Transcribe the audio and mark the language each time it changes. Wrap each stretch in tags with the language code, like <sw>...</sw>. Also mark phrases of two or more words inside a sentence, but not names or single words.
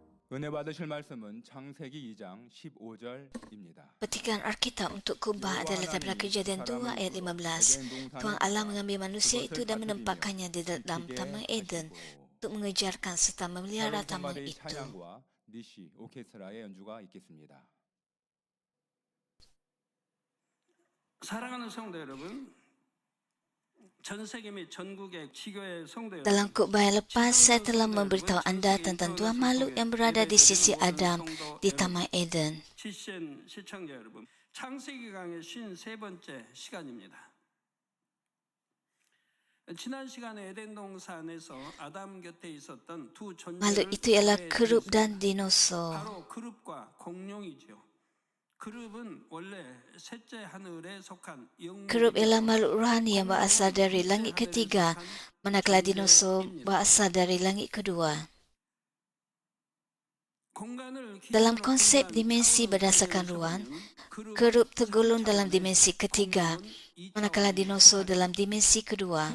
<ko>은혜 받으실 말씀은 창세기 2장 15절입니다.</ko> <ms>Petikan Alkitab untuk kubah adalah daripada Kejadian 2 ayat 15. Tuhan Allah mengambil manusia itu dan menempatkannya di dalam Taman Eden untuk mengejarkan serta memelihara taman itu.</ms> <ko>찬양과 니시 오케스트라의 연주가 있겠습니다. 사랑하는 성도 여러분, 전 세계 및 전국의 지교회 성도</ko> <ms>Dalam</ms> <ko>여러분,</ko> <ms>khutbah yang lepas, saya telah memberitahu anda tentang dua makhluk yang berada di sisi Adam di Taman Eden.</ms> <ko>GCN 시청자 여러분, 창세기 강의 53번째 시간입니다. 지난 시간에 에덴 동산에서 아담 곁에 있었던 두</ko> <ms>Makhluk</ms> <ko>존재를</ko> <ms>itu ialah kerub dan dinosaur.</ms> <ko>바로 그룹과 공룡이죠. 그룹은 원래 셋째 하늘에 속한</ko> <ms>Kerub</ms> <ko>영물이고</ko> <ms>ialah makhluk rohani yang berasal dari langit ketiga, manakala dinosaur berasal dari langit kedua. Dalam konsep dimensi berdasarkan ruang, kerub tergolong dalam dimensi ketiga, manakala dinosaur dalam dimensi kedua.</ms>